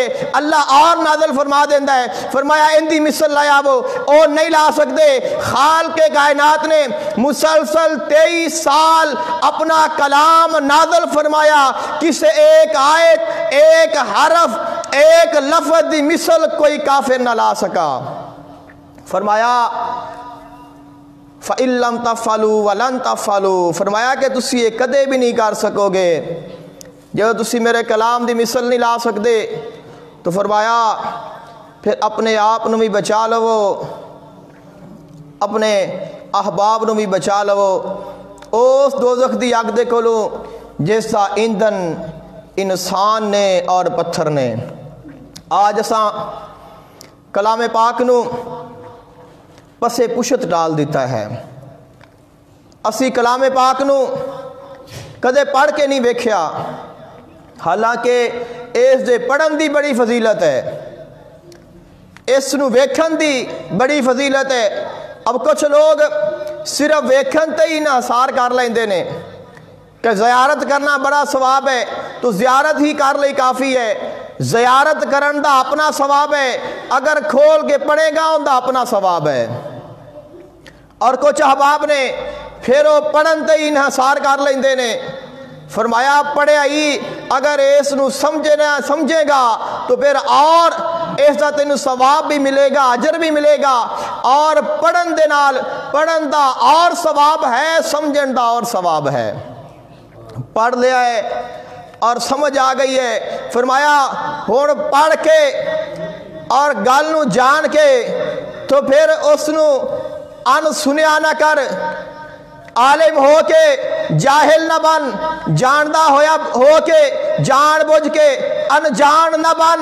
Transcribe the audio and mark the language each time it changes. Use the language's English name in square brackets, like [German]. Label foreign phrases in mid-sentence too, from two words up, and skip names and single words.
[Punjabi] اللہ اور نازل فرما دیندہ ہے، فرمایا ان دی مثل لے آو، او نہیں لا سکتے۔ خالق کائنات نے مسلسل 23 سال اپنا کلام نازل فرمایا، کسی ایک آیت، ایک حرف، ایک لفظ دی مثل کوئی کافر نہ لا سکا۔ [Arabic] فرمایا فَإِن لَّمْ تَفْعَلُوا وَلَن تَفْعَلُوا، [Punjabi] فرمایا کہ تسی یہ کدے بھی نہیں کر سکو گے جب تسی میرے کلام دی مثل نہیں لا سکتے، تو فرمایا پھر اپنے آپ نو بھی بچا لو، اپنے احباب نو بھی بچا لو اس دوزخ دی اگ دے کولوں جس دا ایندھن انسان نے اور پتھر نے۔ آج اساں کلام پاک نو پسے پشت ڈال دیتا ہے، اسی کلام پاک نو کدے پڑھ کے نہیں ویکھیا، حالانکہ اس دے پڑھن دی بڑی فضیلت ہے، اس نو ویکھن دی بڑی فضیلت ہے۔ اب کچھ لوگ صرف ویکھن تے ہی انحصار کر لیندے نے کہ زیارت کرنا بڑا ثواب ہے تو زیارت ہی کر لئی کافی ہے، زیارت کرن دا اپنا ثواب ہے، اگر کھول کے پڑھے گا ان دا اپنا ثواب ہے۔ اور کچھ احباب نے پھر وہ پڑھن تے ہی انحصار کر لیندے نے، فرمایا پڑھے ہی اگر اس نو سمجھے گا تو پھر اور اس دا تینوں ثواب بھی ملے گا، اجر بھی ملے گا، اور پڑھن دے نال پڑھن دا اور ثواب ہے، سمجھن دا اور ثواب ہے۔ پڑھ لیا ہے اور سمجھ آ گئی ہے، فرمایا ہن پڑھ کے اور گل نو جان کے تو پھر اس نو ان سنیا نہ کر، عالم ہو کے جاہل نہ بن، جاندہ ہو کے جان بوجھ کے انجان نہ بن۔